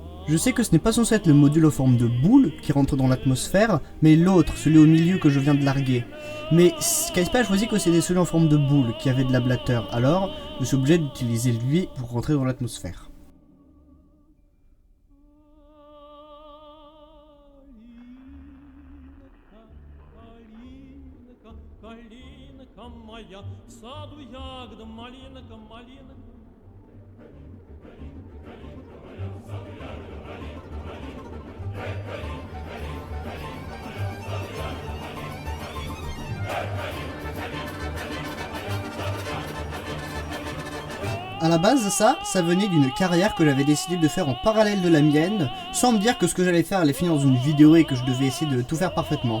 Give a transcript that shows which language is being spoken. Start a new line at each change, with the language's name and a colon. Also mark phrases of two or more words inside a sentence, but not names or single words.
French: Je sais que ce n'est pas censé être le module en forme de boule qui rentre dans l'atmosphère, mais l'autre, celui au milieu que je viens de larguer. Mais Skyspy a choisi que c'était celui en forme de boule qui avait de l'ablateur, alors je suis obligé d'utiliser lui pour rentrer dans l'atmosphère.
Russian: Калинка моя, в саду ягода, малинка, малинка.
French: À la base, ça venait d'une carrière que j'avais décidé de faire en parallèle de la mienne, sans me dire que ce que j'allais faire allait finir dans une vidéo et que je devais essayer de tout faire parfaitement.